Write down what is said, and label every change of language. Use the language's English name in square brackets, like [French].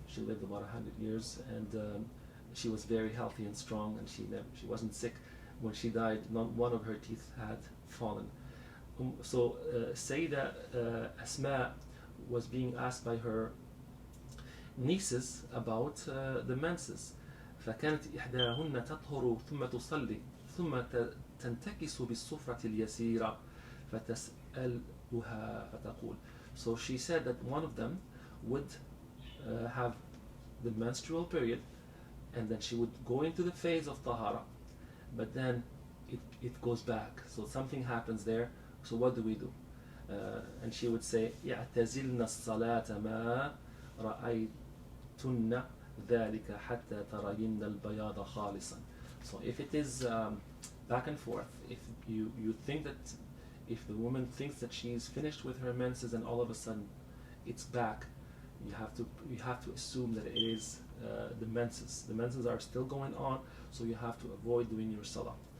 [English] She lived about 100 years, and she was very healthy and strong, and she wasn't sick. When she died, not one of her teeth had fallen. So Sayyidah Asma was being asked by her nieces about the menses. [Arabic] فكانت إحداهن تطهر ثم تصلي ثم تنتكس بالصفرة اليسيرة فتسألها فتقول. [English] So she said that one of them would have the menstrual period, and then she would go into the phase of tahara, but then it goes back. So something happens there. So what do we do? And she would say, [Arabic] يَعْتَزِلْنَ الصَّلَاةَ مَا رَأَيْتُنَّ ذَلِكَ حَتَّى تَرَيِنَّ الْبَيَاضَ خَالِصًا. [English] So if it is back and forth, if you think that, if the woman thinks that she's finished with her menses and all of a sudden it's back, you have to assume that it is the menses. The menses are still going on, so you have to avoid doing your salah.